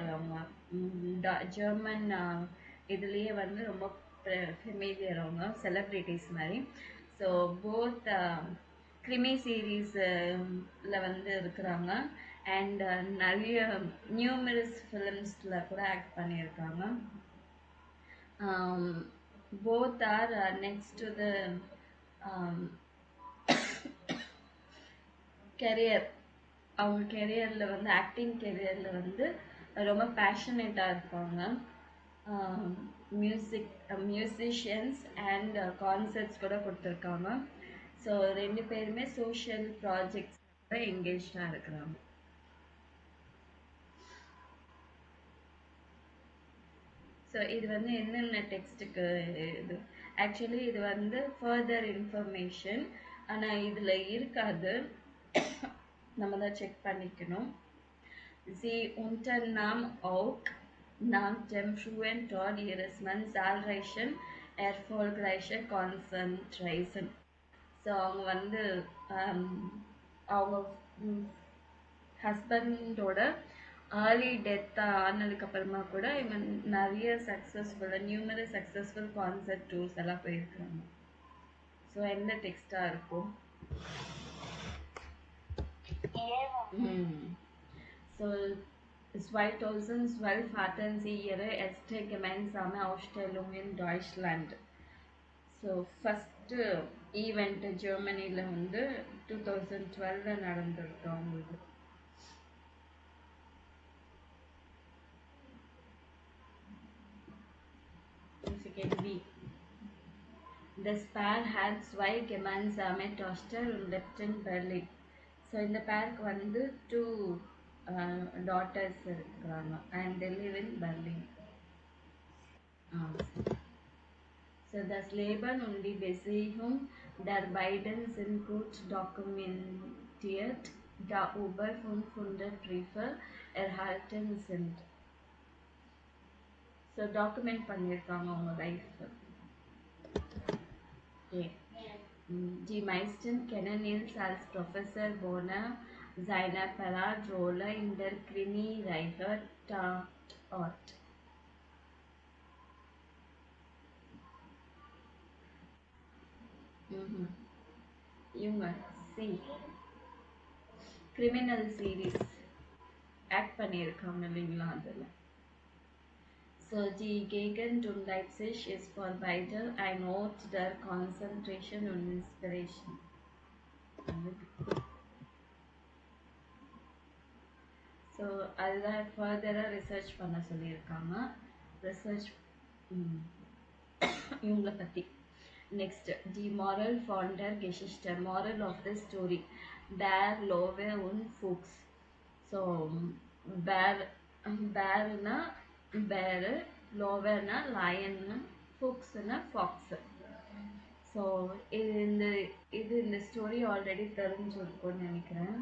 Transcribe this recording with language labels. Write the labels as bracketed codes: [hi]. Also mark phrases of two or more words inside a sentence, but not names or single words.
[ta] அவங்க ஜெர்மன் இதுலேயே வந்து ரொம்ப ஃபெமிலியர், அவங்க செலிப்ரிட்டிஸ் மாதிரி. [en] So both Krimi series [ta] வந்து இருக்கிறாங்க. அண்ட் நிறைய [en] numerous films [ta] கூட ஆக்ட் பண்ணியிருக்காங்க. [en] Both are next to the career. [ta] அவங்க கெரியரில் வந்து [en] acting career [ta] வந்து ரொம்ப பேஷனேட்டாக இருப்பாங்க. [en] musicians and concerts [ta] கூட கொடுத்துருக்காங்க. ஸோ ரெண்டு பேருமே [en] social projects [ta] கூட என்கேஜாக இருக்கிறாங்க. ஸோ இது வந்து என்னென்ன டெக்ஸ்ட்டுக்கு இது ஆக்சுவலி இது வந்து [en] further information, [ta] ஆனால் இதில் இருக்காது, நம்ம தான் செக் பண்ணிக்கணும். [de] Sie unternahm auch nach dem frühen Tod ihres Mannes zahlreiche erfolgreiche Konzertreisen. [ta] ஸோ அவங்க வந்து அவங்க [en] husband's early death [ta] ஆனதுக்கு அப்புறமா கூட இவன் நிறைய [en] numerous successful concert tours [ta] எல்லாம் போயிருக்காங்க. ஸோ எந்த டெக்ஸ்டாக இருக்கும்? [de] So 2012 hatten sie ihre erste gemeinsame Ausstellung in Deutschland. [en] So first event [ta] ஜெர்மனியில் வந்து 2012 நடந்திருக்கு அவங்களுக்கு. [en] Second B. [de] Das Paar had zwei gemeinsame Töchter und lived in Berlin. [ta] ஸோ இந்த பேருக்கு வந்து 2 daughters இருக்கிறாங்க [en] and they live in Berlin. [de] So das Leben und die Beziehung der beiden sind gut dokumentiert, da über 500 Briefe erhalten sind. [en] So document [ta] பண்ணியிருக்காங்க அவங்க லைஃப். [de] Die meisten kennen ihn als Professor Bonner, seine Paradrolle in der Krimi-Reihe Tatort. [ta] இவங்க [en] criminal series [ta] ஆக்ட் பண்ணியிருக்காங்க இல்லைங்களா அதில். [de] So die Gegend um Leipzig ist for beide ein Ort der Konzentration und Inspiration. [ta] ஸோ அதில் [en] further research [ta] பண்ண சொல்லியிருக்காங்க. ரிசர்ச் இவங்களை பற்றி. [en] Next the moral for [de] der Geschichte, [en] moral of the story, [de] der Löwe und Fuchs. [ta] ஸோ பேர்னா பேரு, லோவேனா லயன்னு, ஃபுக்ஸ்னா ஃபாக்ஸு. ஸோ இது இந்த ஸ்டோரி ஆல்ரெடி தெரிஞ்சிருக்கும்னு நினைக்கிறேன்.